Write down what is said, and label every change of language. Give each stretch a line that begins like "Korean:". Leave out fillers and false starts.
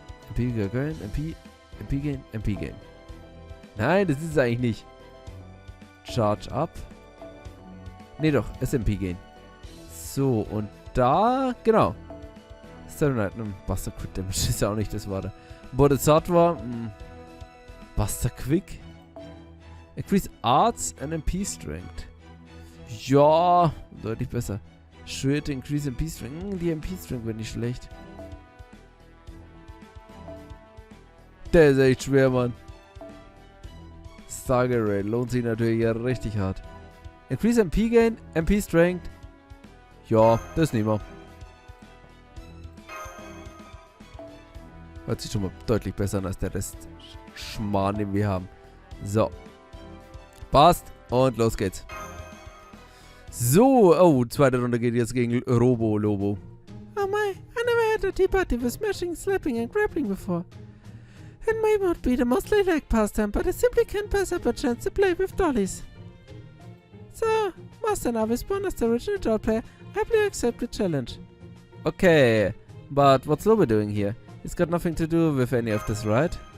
German: MP Gain, MP Gain. Nein, das ist es eigentlich nicht. Charge up. Nee doch, SMP Gain. So, und da, genau. Buster Crit Damage ist ja auch nicht das Warte. Bodhisattva, Buster Quick.
English: Increase Arts and MP Strength.
German: Ja, deutlich besser. Schwert Increase MP Strength. Die MP Strength wäre nicht schlecht. Der ist echt schwer, Mann. Stargate Raid lohnt sich natürlich ja richtig hart.
English: Increase MP Gain, MP Strength.
German: Ja, das nehmen wir. Hört sich schon mal deutlich besser an als der Rest Schmarrn, den wir haben. So. Passt. Und los geht's. So. Oh, zweite Runde geht jetzt gegen Lobo.
English: Oh my, I never had a tea party with smashing, slapping and grappling before. It may not be the most ladylike pastime, but I simply can't pass up a chance to play with dollies. So, Master and Avicebron as the original doll player, happily accept the challenge. Okay, but what's Lobo doing here? It's got nothing to do with any of this, right?